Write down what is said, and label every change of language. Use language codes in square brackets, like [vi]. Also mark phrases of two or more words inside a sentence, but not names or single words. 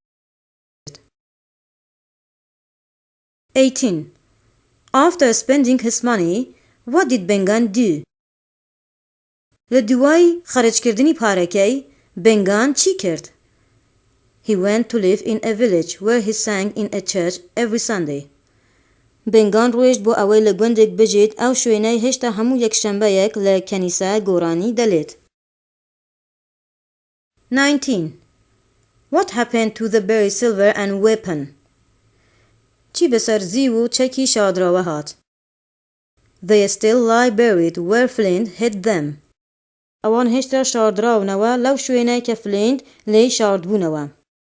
[en] 18. After spending his money, what did Bengan do? [ckb] لە دوای خەرجکردنی پارەکەی بنگان چی کرد. [en] He went to live in a village where he sang in a church every Sunday. [ckb] بنگان ڕۆیشت بۆ ئەوەی لە گوندێک بژێت ئەو شوێنەی هێشتا هەموو یەکشەمبەیەک لە کەنیسە گۆرانی دەلێت. 19. [en] What happened to the buried silver and weapon? [ckb] چی بەسەر زی و چەکی شادراوە هات. [en] They still lie buried where Flint hid them. [ckb] ئەوان هێشتا شاردراونەوە لەو شوێنەی کە فلینت لێی شاردبوونەوە.